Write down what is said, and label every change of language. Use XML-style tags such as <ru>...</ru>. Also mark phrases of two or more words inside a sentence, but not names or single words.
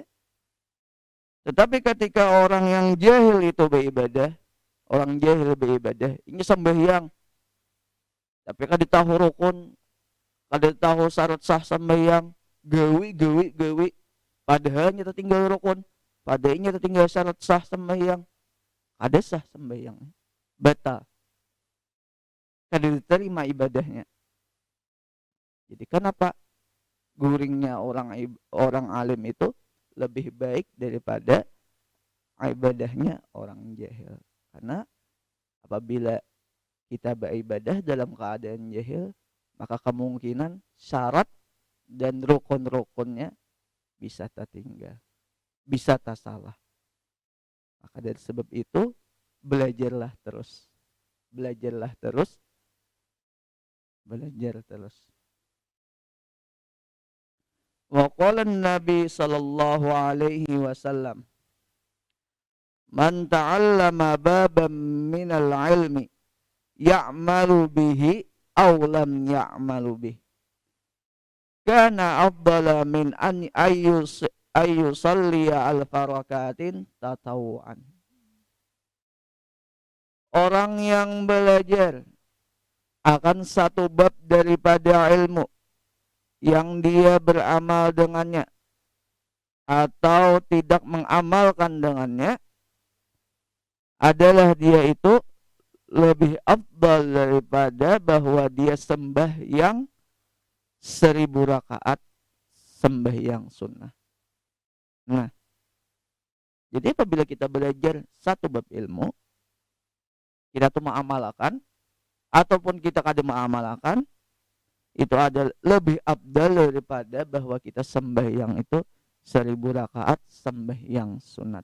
<bjn>Tetapi ketika orang yang jahil itu beribadah, orang jahil beribadah, ini sembahyang, tapi kada tahu rukun, kada tahu syarat sah sembahyang, gawi, padahal nyata tinggal rukun, padahal nyata tinggal syarat sah sembahyang, ada sah sembahyang, batal, kada diterima ibadahnya.</bjn> <id>Jadi kenapa guringnya orang alim itu lebih baik daripada ibadahnya orang jahil? Karena apabila kita beribadah dalam keadaan jahil, maka kemungkinan syarat dan rukun-rukunnya bisa tertinggal, bisa tak salah. Maka dari sebab itu belajar terus. Belajar terus.</id> <ar>قال النبي صلى الله عليه وسلم، من تعلم بابا من العلم يعمل به أو لم يعمل به كان أفضل من أن يصلي ألف ركعة تطوعا.</ar> <id>Orang yang belajar akan satu bab daripada ilmu yang dia beramal dengannya atau tidak mengamalkan dengannya, adalah dia itu lebih afdal daripada bahwa dia sembahyang 1000 rakaat sembahyang sunnah. Nah, jadi apabila kita belajar satu bab ilmu, kita tuh mengamalkan ataupun kita kada mengamalkan, itu adalah lebih afdal daripada bahwa kita sembahyang itu 1000 rakaat sembahyang sunat.</id>